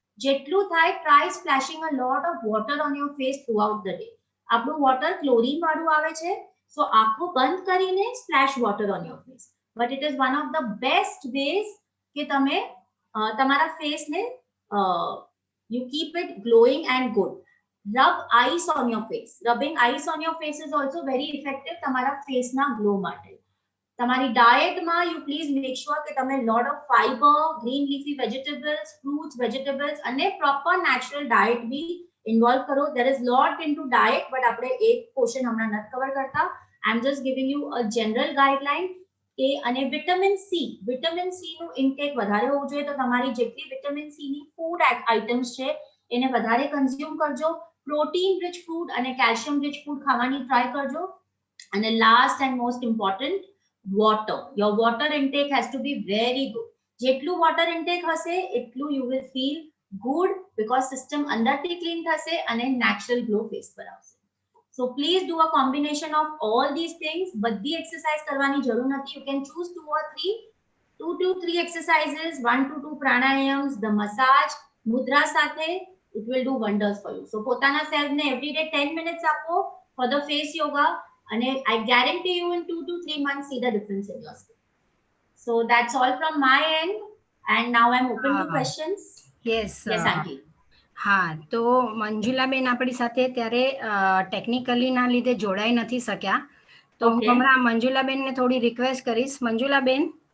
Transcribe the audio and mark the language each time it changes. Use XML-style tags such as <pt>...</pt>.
<gu>જેટલું થાય</gu> <en>Try splashing a lot of water on your face throughout the day.</en> <gu>આપણું water chlorine વાળું આવે છે,</gu> <en>so</en> <gu>આંખો બંધ કરીને</gu> <en>Splash water on your face. But it is one of the best ways</en> <gu>કે તમે તમારા ફેસને</gu> <en>You keep it glowing and good. Rub ice on your face. Rubbing ice on your face is also very effective</en> <gu>તમારા face ના glow માટે. તમારી diet માં</gu> <en>you please make sure</en> <gu>કે તમે</gu> <en>lot of fiber, green leafy vegetables, fruits, vegetables અને proper natural diet</en> <gu>भी</gu> <en>involve કરો. There is lot into diet but</en> <gu>આપણે એક portion હમણાં નથી cover કરતા.</gu> <en>I'm just giving you a general guideline.</en> <gu>અને વિટામિન સી નું ઇન્ટેક વધારે હોવું જોઈએ. તો તમારી જેટલી વિટામિન સી ની ફૂડ આઇટમ્સ છે એને વધારે કન્ઝ્યુમ કરજો. પ્રોટીન રિચ ફૂડ અને કેલ્શિયમ રિચ ફૂડ ખાવાની ટ્રાય કરજો. અને</gu> <en>Last and most important, water. Your water intake has to be very good.</en> <gu>જેટલું</gu> <en>water intake</en> <gu>હશે એટલું</gu> <en>you will feel good, because system</en> <gu>અંદરથી ક્લીન થશે અને</gu> <en>natural glow face</en> <gu>પર આવશે.</gu> <en>So please do a combination of all this things.</en> <gu>બધી exercise કરવાની જરૂર નથી.</gu> <en>you can choose 2 to 3 exercises, 1 to 2 pranayams, the massage, mudra</en> <gu>સાથે.</gu> <en>It will do wonders for you. So</en> <gu>potana self ne</gu> <en>every day 10 minutes</en> <gu>apo</gu> <en>for the face yoga, and I guarantee you in 2 to 3 months see the difference in your skin. So that's all from my end, and now I'm open to questions. Yes aunty.</en> <gu>હા, તો મંજુલાબેન આપણી સાથે ત્યારે technically ના લીધે જોડાઈ નથી શક્યા, તો હું હમણાં મંજુલાબેનને થોડી રિક્વેસ્ટ કરીશ. મંજુલાબેન.</gu>